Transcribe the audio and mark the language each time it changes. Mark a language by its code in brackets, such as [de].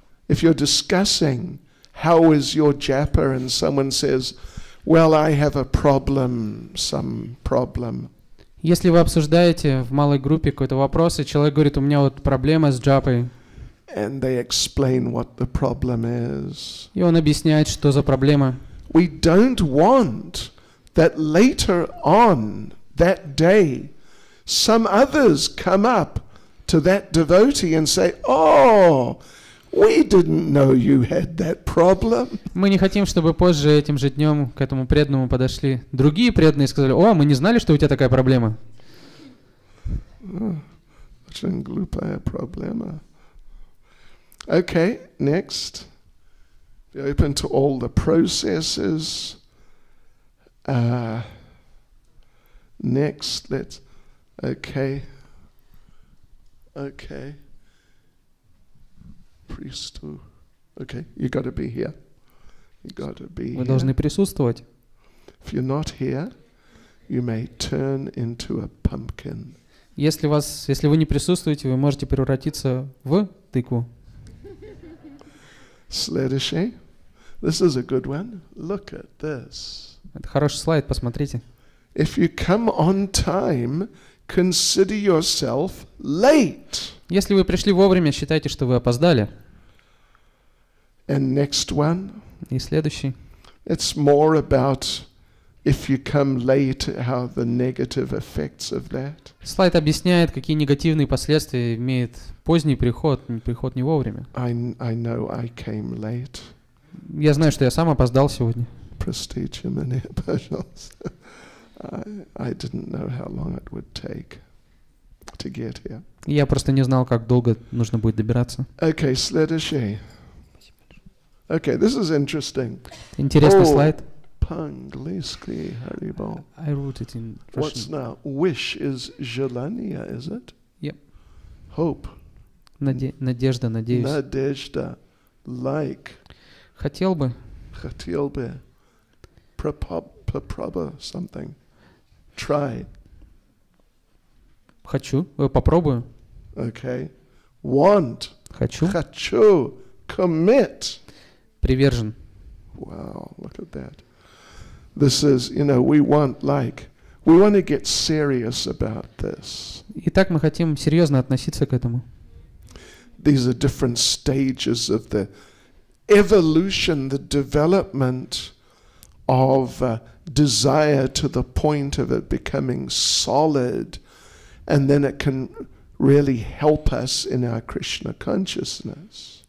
[en] If you're discussing how is your japa and someone says, Well, I have a problem, some problem. [ru] Если вы обсуждаете в малой группе какой-то вопрос, и человек говорит, у меня вот проблема с джапой, [en] And they explain what the problem is. [ru] и он объясняет, что за проблема. [en] We don't want that later on that day some others come up to that devotee and say, "Oh, we didn't know you had that problem." [ru] Мы не хотим, чтобы позже этим же днем к этому преданному подошли другие преданные и сказали, о, мы не знали, что у тебя такая проблема. Очень глупая проблема. [en] Okay, next. Be open to all the processes. Next, let's. Okay. Priesthood. Okay, you got to be here. You got to be [ru] Вы [en] here. [ru] должны присутствовать. [en] If you're not here, you may turn into a pumpkin. [ru] Если вы не присутствуете, вы можете превратиться в тыкву. Следующий. [en] This is a good one. Look at this. [ru] Это хороший слайд, посмотрите. [en] If you come on time, consider yourself late. [ru] Если вы пришли вовремя, считайте, что вы опоздали. [en] And next one. [ru] И следующий. [en] It's more about if you come late, how the negative effects of that. [ru] Слайд объясняет, какие негативные последствия имеет поздний приход не вовремя. [en] I know I came late. [ru] Я знаю, что я сам опоздал сегодня. Простите меня, пожалуйста. [en] I didn't know how long it would take to get here. [ru] Я просто не знал, как долго нужно будет добираться. [en] Okay, [ru] следующий. [en] Okay, this is interesting. [ru] Интересный слайд. По-английски, Харибол. [en] I wrote it in What's Russian. now? Wish is [ru] желание, [en] is it? Yep. Hope. [ru] Надежда, надеюсь. Надежда. [en] Like. [ru] Хотел бы. Хотел бы. Попробуй [en] something. Try. [ru] Хочу. Попробую. [en] Okay. Want. [ru] Хочу. Хочу. [en] Commit. [ru] Привержен. [en] Wow, look at that. This is, we want to get serious about this. [ru] Итак, мы хотим серьезно относиться к этому. [en] These are different stages of the evolution, the development of desire to the point of it becoming solid, and then it can really help us in our Krishna consciousness.